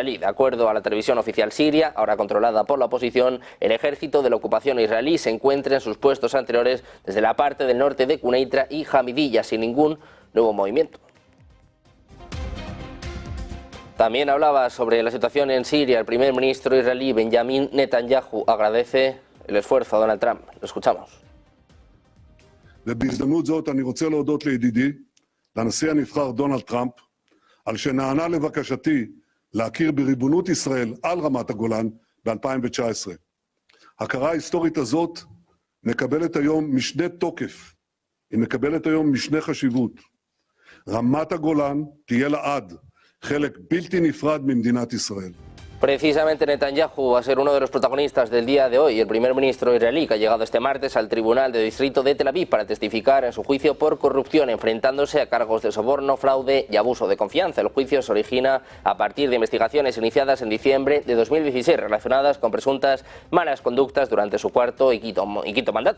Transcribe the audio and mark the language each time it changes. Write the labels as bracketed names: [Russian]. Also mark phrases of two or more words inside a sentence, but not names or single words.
[Spanish] De acuerdo a la televisión oficial Siria, ahora controlada por la oposición, el ejército de la ocupación israelí se encuentra en sus puestos anteriores desde la parte del norte de Quneitra y Hamidiyya, sin ningún nuevo movimiento. También hablaba sobre la situación en Siria. El primer ministro israelí Benjamin Netanyahu agradece el esfuerzo a Donald Trump. Lo escuchamos. [Hebrew] ובהזדמנות זאת אני רוצה להודות לידידי, לנשיא הנבחר דונלד טראמפ, על שנענה לבקשתי להכיר בריבונות ישראל על רמת הגולן ב-2019. הכרה ההיסטורית הזאת מקבלת היום משנה תוקף, היא מקבלת היום משנה חשיבות. רמת הגולן תהיה לעד חלק בלתי נפרד ממדינת ישראל. [Spanish] Precisamente Netanyahu va a ser uno de los protagonistas del día de hoy. El primer ministro israelí que ha llegado este martes al Tribunal de Distrito de Tel Aviv para testificar en su juicio por corrupción, enfrentándose a cargos de soborno, fraude y abuso de confianza. El juicio se origina a partir de investigaciones iniciadas en diciembre de 2016 relacionadas con presuntas malas conductas durante su cuarto y quinto mandato.